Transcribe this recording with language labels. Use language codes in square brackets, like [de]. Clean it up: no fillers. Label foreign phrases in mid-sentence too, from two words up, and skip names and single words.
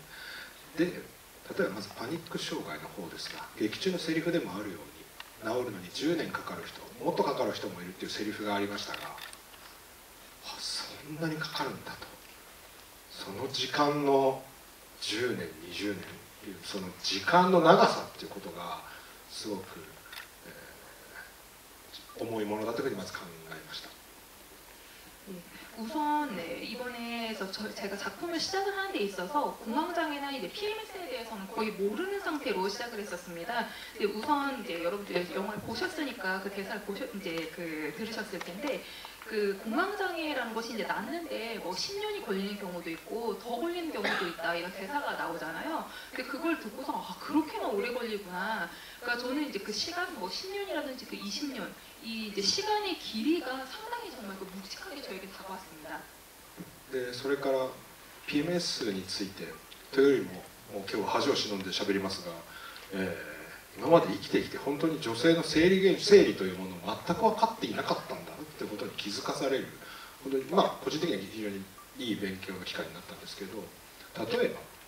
[ja] で、例えばまずパニック障害の方ですが、劇中のセリフでもあるように治るのに10年かかる人、もっとかかる人もいるっていうセリフがありましたが、そんなにかかるんだと。その時間の10年20年っていうその時間の長さっていうことがすごく、重いものだというふうにまず考えました。 [ko] 우선 이번에 제가 작품을 시작을 하는 데 있어서 공황장애나 이제 PMS에 대해서는 거의 모르는 상태로 시작을 했었습니다. 우선 이제 여러분들 영화를 보셨으니까 그 대사를 들으셨을 텐데 그 공황장애라는 것이 이제 낫는데 뭐 10년이 걸리는 경우도 있고 더 걸리는 경우도 있다 이런 대사가 나오잖아요. 근데 그걸 듣고서 그렇게나 오래 걸리구나. 그러니까 저는 이제 그 시간 뭐 10년이라든지 그 20년 이 이제 시간의 길이가 상당히 정말 묵직하게 저에게 다가왔습니다. 네, [ja] それから PMS についてというよりも今日は恥を忍んで喋りますが、今まで生きてきて本当に女性の生理というものを全く分かっていなかったんだということに気づかされる、本当に個人的には非常にいい勉強の機会になったんですけど、例えば、